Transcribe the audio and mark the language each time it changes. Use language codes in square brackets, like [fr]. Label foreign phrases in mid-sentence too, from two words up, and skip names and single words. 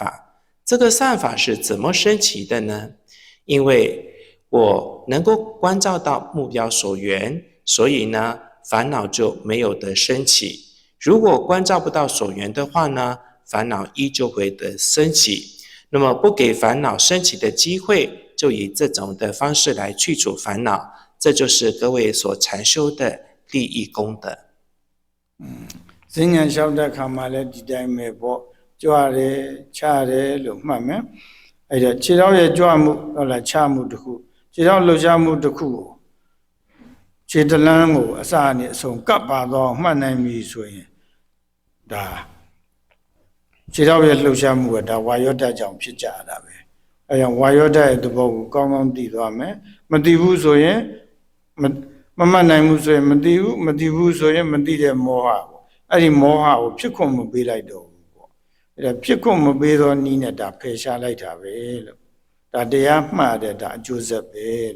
[zh] 这个善法是怎么升起的呢？因为我能够关照到目标所缘，所以呢烦恼就没有的升起。如果关照不到所缘的话呢，烦恼依旧会的升起。那么不给烦恼升起的机会，就以这种的方式来去除烦恼，这就是各位所禅修的利益功德。 [my] ဈဉ္ဉံလျှောက်တဲ့ခါမှာလည်းဒီတိုင်းပဲပေါ့ကြွရတယ်ချရတယ်လို့မှတ်မယ်အဲ့ဒါခြေထောက်ရဲ့ကြွမှုဟုတ်လားချမှုတစ်ခုခြေထောက်လှုပ်ရှားမှုတစ်ခု ကိုခြေတလန်းကိုအစအနေအဆုံးကပ်ပါတော့မှတ်နိုင်ပြီဆိုရင်ဒါခြေထောက်ရဲ့လှုပ်ရှားမှုကဒါဝါယောဓာတ်ကြောင့်ဖြစ်ကြတာပဲအဲကြောင့်ဝါယောဓာတ်ရဲ့သဘောကိုကောင်းကောင်းသိသွားမယ်မသိဘူးဆိုရင်မမှတ်နိုင်ဘူးဆိုရင်မသိဘူးဆိုရင်မသိတဲ့မောဟပေါ့အဲ့ဒီမောဟကိုဖြစ်ခွင့်မပေးလိုက်တော့ဘူးပေါ့အဲ့ဒါဖြစ်ခွင့်မပေးသောနည်းနဲ့ဒါဖယ်ရှားလိုက်တာပဲလို့ဒါတရားမှတ်တဲ့ဒါအကျိုးဆက်ပဲလို့